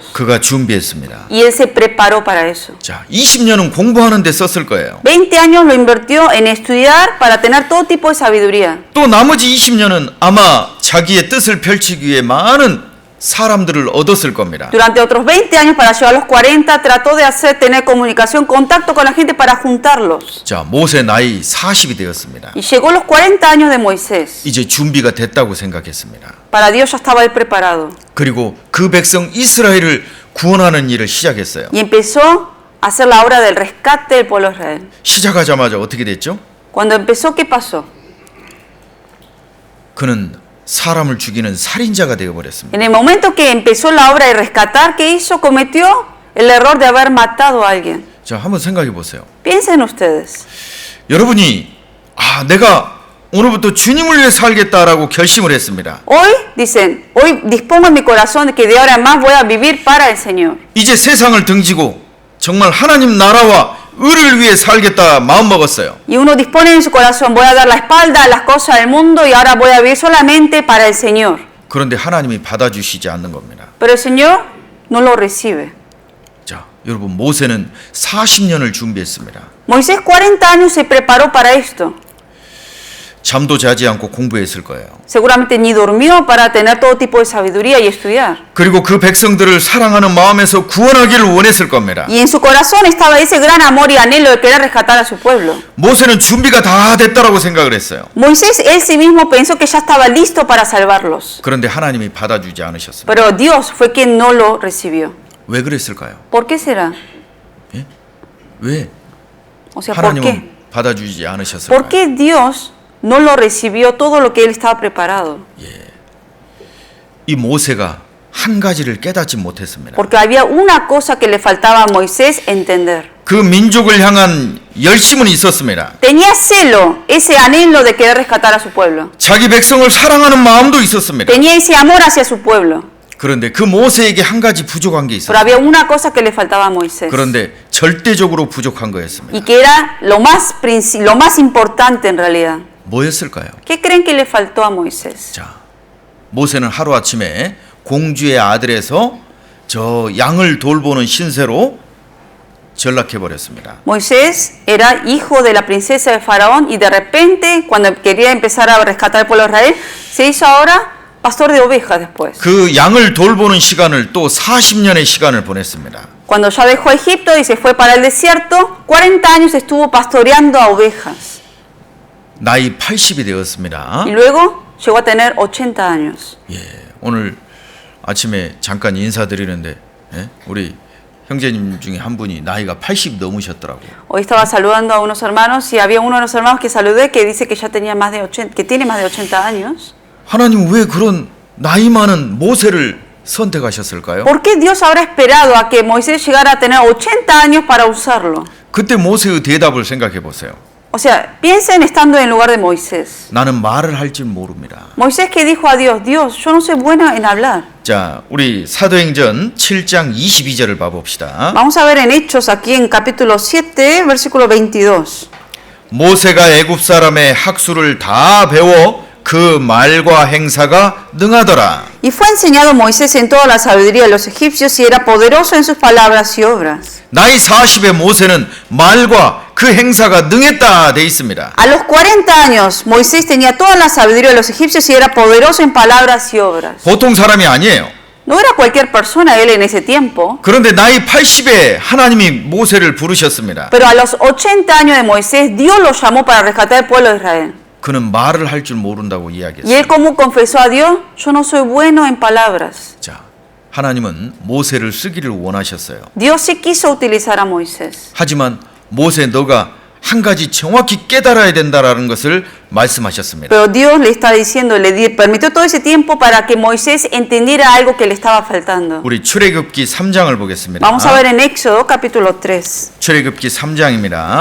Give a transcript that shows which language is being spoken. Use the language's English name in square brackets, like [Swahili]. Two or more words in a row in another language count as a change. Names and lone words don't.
[Korean] 그가 준비했습니다. [Spanish] Y él se preparó para eso. [Korean] 자, 20년은 공부하는 데 썼을 거예요. [Spanish] 20 años lo invirtió en estudiar para tener todo tipo de sabiduría. [Korean] 또 나머지 20년은 아마 자기의 뜻을 펼치기 위해 많은 사람들을 얻었을 겁니다. [Spanish] Durante otros 20 años, para llegar a los 40, trató de tener comunicación, contacto con la gente para juntarlos. [Korean] 자, 모세 나이 40이 되었습니다. [Spanish] Y llegó los 40 años de Moisés. [Korean] 이제 준비가 됐다고 생각했습니다. [Spanish] Para Dios ya estaba él preparado. [Korean] 그리고 그 백성 이스라엘을 구원하는 일을 시작했어요. [Spanish] Y empezó a hacer la obra del rescate del pueblo de Israel. [Korean] 시작하자마자 어떻게 됐죠? [Spanish] Cuando empezó, ¿qué pasó? [Korean] 그는 사람을 죽이는 살인자가 되어버렸습니다. [Spanish] En el momento que empezó la obra de rescatar, ¿qué hizo? Cometió el error de haber matado a alguien. [Korean] 자, 한번 생각해 보세요. [Spanish] Piensen ustedes. [Korean] 여러분이 내가 오늘부터 주님을 위해 살겠다라고 결심을 했습니다. [Spanish] Hoy, dicen, hoy dispongo en mi corazón de que de ahora en más voy a vivir para el Señor. [Korean] 이제 세상을 등지고 정말 하나님 나라와 의를 위해 살겠다 마음 먹었어요. [Spanish] Y uno dispone en su corazón, voy a dar la espalda a las cosas del mundo y ahora voy a vivir solamente para el Señor. [Korean] 그런데 하나님이 받아주시지 않는 겁니다. [Spanish] Pero el Señor no lo recibe. [Korean] 자, 여러분 모세는 40년을 준비했습니다. [Spanish] Moisés 40 años se preparó para esto. [Korean] 잠도 자지 않고 공부했을 거예요. [Spanish] Seguramente ni durmió para tener todo tipo de sabiduría y estudiar. [Korean] 그리고 그 백성들을 사랑하는 마음에서 구원하기를 원했을 겁니다. [Spanish] Y en su corazón estaba ese gran amor y anhelo de querer rescatar a su pueblo. [Korean] 모세는 준비가 다 됐다라고 생각을 했어요. [Spanish] Moisés él sí mismo pensó que ya estaba listo para salvarlos. [Korean] 그런데 하나님이 받아주지 않으셨습니다. [Spanish] Pero Dios fue quien no lo recibió. [Korean] 왜 그랬을까요? [Spanish] ¿Por qué será? [Korean] 왜? [Spanish] O sea, ¿por qué? [Korean] 하나님은 받아주지 않으셨을까요? [Spanish] ¿Por qué Dios no lo recibió todo lo que él estaba preparado? [Korean] 이 모세가 한 가지를 깨닫지 못했습니다. [Spanish] Porque había una cosa que le faltaba a Moisés entender. [Korean] 그 민족을 향한 열심은 있었습니다. [Spanish] Tenía celo, ese anhelo de querer rescatar a su pueblo. [Korean] 자기 백성을 사랑하는 마음도 있었습니다. [Spanish] Tenía ese amor hacia su pueblo. [Korean] 그런데 그 모세에게 한 가지 부족한 게 [Spanish] Pero [Korean] 있었어요. [Spanish] había una cosa que le faltaba a Moisés. [Korean] 그런데 절대적으로 부족한 거였습니다. [Spanish] Y que era lo más importante en realidad. [Korean] 뭐였을까요? [Spanish] ¿Qué creen que le faltó a Moisés? [Korean] 자, 모세는 하루아침에 공주의 아들에서 저 양을 돌보는 신세로 전락해 버렸습니다. [Spanish] Moisés era hijo de la princesa de Faraón y de repente, cuando quería empezar a rescatar al pueblo de Israel, se hizo ahora pastor de ovejas después. [Korean] 그 양을 돌보는 시간을 또 40년의 시간을 보냈습니다. [Spanish] Cuando ya dejó Egipto y se fue para el desierto, 40 años estuvo pastoreando a ovejas. [Korean] 나이 80이 되었습니다. [Spanish] Y luego llegó a tener 80 años. [Korean] 예, 오늘 아침에 잠깐 인사드리는데 우리 형제님 중에 한 분이 나이가 80 넘으셨더라고요. [Spanish] Hoy estaba saludando a unos hermanos y había uno de los hermanos que saludé que dice que ya tenía más de 80, que tiene más de 80 años. [Korean] 하나님 왜 그런 나이 많은 모세를 선택하셨을까요? [Spanish] ¿Por qué Dios habrá esperado a que Moisés llegara a tener 80 años para usarlo? [Korean] 그때 모세의 대답을 생각해 보세요. [Spanish] O sea, piensen estando en el lugar de Moisés. [Korean] 나는 말을 할 줄 모릅니다. [Spanish] Moisés que dijo a Dios, Dios, yo no soy bueno en hablar. [Korean] 자, 우리 사도행전 7장 22절을 봐봅시다. [Spanish] Vamos a ver en Hechos aquí en capítulo 7, versículo 22. [Korean] 모세가 애굽 사람의 학술을 다 배워 그 말과 행사가 능하더라. [Spanish] Y fue enseñado Moisés en toda la sabiduría de los egipcios y era poderoso en sus palabras y obras. [Korean] 나이 40의 모세는 말과 그 행사가 능했다 돼 있습니다. [Spanish] A los 40 años, Moisés tenía toda la sabiduría de los egipcios y era poderoso en palabras y obras. [Korean] 보통 사람이 아니에요. [Spanish] No era cualquier persona él en ese tiempo, [Korean] 그런데 나이 80에 하나님이 모세를 부르셨습니다. [Spanish] pero a los 80 años de Moisés, Dios lo llamó para rescatar al pueblo de Israel. [Korean] 그는 말을 할 줄 모른다고 [Spanish] Y [Korean] 이야기했어요. [Spanish] él como confesó a Dios, yo no soy bueno en palabras. [Korean] 자, 하나님은 모세를 쓰기를 원하셨어요. [Spanish] Dios sí quiso utilizar a Moisés. [Korean] 하지만 모세 너가 한 가지 정확히 깨달아야 된다라는 것을 말씀하셨습니다. [Spanish] Pero Dios le está diciendo, permitió todo ese tiempo para que Moisés entendiera algo que le estaba faltando. [Korean] 우리 출애굽기 3장을 보겠습니다. [Spanish] Vamos a ver en Éxodo capítulo 3. [Korean] 출애굽기 3장입니다.